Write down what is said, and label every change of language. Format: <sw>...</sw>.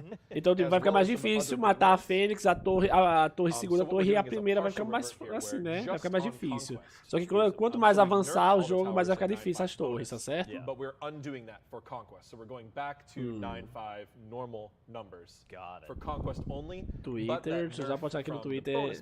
<pt>Então vai ficar mais difícil matar a Fênix, a torre segunda torre e a primeira vai ficar mais assim, né? Vai ficar mais difícil. Só que quanto mais avançar o jogo, mais vai ficar difícil as torres, tá certo?</pt> <en>But we're undoing that for Conquest. So we're going back to 9-5 normal numbers. Got it. For Conquest only.</en> <pt>Twitter, deixa eu já postar aqui no Twitter.</pt>